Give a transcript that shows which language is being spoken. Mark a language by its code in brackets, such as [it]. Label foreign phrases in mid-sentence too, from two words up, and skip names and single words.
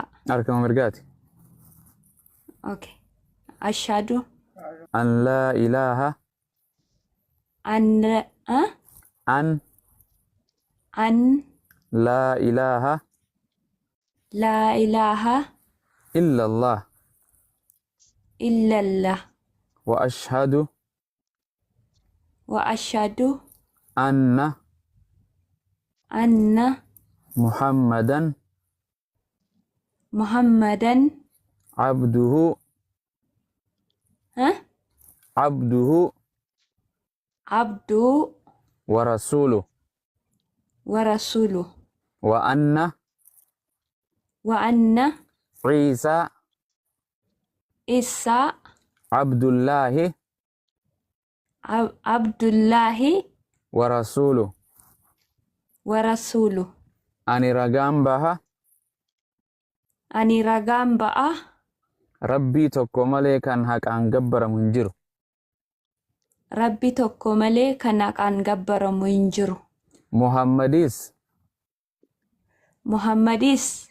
[om] Harkama mirgaati. [ar] Okay. Ashhadu. أن لا إله. An لا إله. لا إله Illallah. illallah وأشهد. وأشهد أن محمدا. Muhammadan عبده عبده. abdu ورسوله. ورسوله وأن. Isa. Isa Abdullahi. Abdullahi ورسوله. ورسوله. [om] Ani ragaan baha. Ani ragaan ba'a Rabbii tokko malee kan haqaan gabbaramu hin jiru. Rabbi tokko malee kan haqaan gabbaramu hin jiru. Muhammadis. Muhammadis